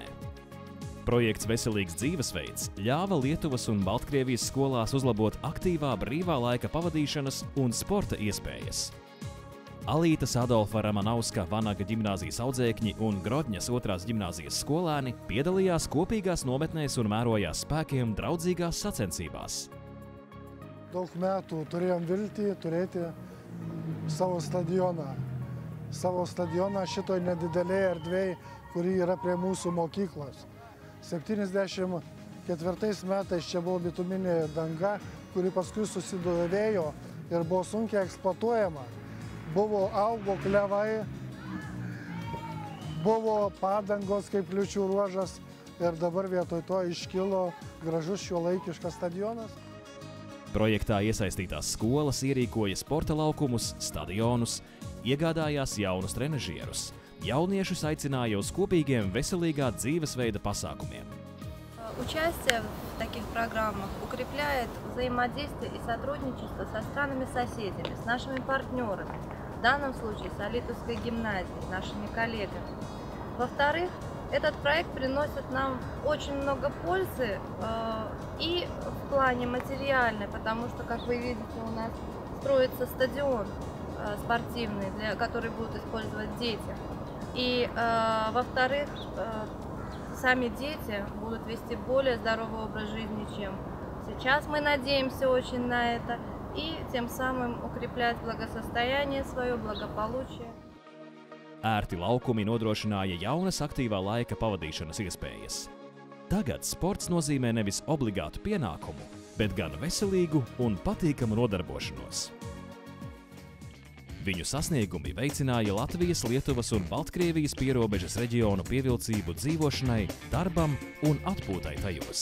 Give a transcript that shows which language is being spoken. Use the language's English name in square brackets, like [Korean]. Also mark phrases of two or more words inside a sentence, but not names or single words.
[Latvian] Projekts Veselīgs dzīvesveids ļāva Lietuvas un Baltkrievijas skolās uzlabot aktīvā brīvā laika pavadīšanas un sporta iespējas. Alītas Adolfa Ramanauska Vanaga ģimnāzijas audzēkņi un Grodņas 2. ģimnāzijas skolēni piedalījās kopīgās nometnēs un mērojās spēkiem draudzīgās sacensībās. [Lithuanian] Daug metų turėjom viltį turėti savo stadioną. Savo stadioną šitoj nedidelėje erdvėje, kuri yra prie mūsų mokyklos. 74 metais čia buvo bituminė danga, kuri paskui susidovėjo ir buvo sunkiai eksploatuojama. Buvo augo klevai, buvo padangos kaip liūčių ruožas ir dabar vietoj to iškilo gražus šiuolaikiškas stadionas. [Latvian] Projektā iesaistītās skolas ierīkoja sporta laukumus, stadionus, iegādājās jaunus trenažierus. Jauniešus aicināja uz kopīgiem veselīgā dzīvesveida pasākumiem. [Russian] Участие в таких программах укрепляет взаимодействие и сотрудничество со странами-соседями, с нашими партнерами, в данном случае с Алитовской гимназией, нашими коллегами. Во-вторых, этот проект приносит нам очень много пользы и в плане материальной, потому что, как вы видите, у нас строится стадион спортивный, который будут использовать дети. И, во-вторых, сами дети будут вести более здоровый образ жизни, чем Сейчас мы надеемся очень на это и тем самым укреплять благосостояние свое, благополучие. [Latvian] Ērti laukumi nodrošināja jaunas aktīvā laika pavadīšanas iespējas. Tagad sports nozīmē nevis obligātu pienākumu, bet gan veselīgu un patīkamu nodarbošanos. Viņu sasniegumi veicināja Latvijas, Lietuvas un Baltkrievijas pierobežas reģionu pievilcību dzīvošanai, darbam un atpūtai tajos.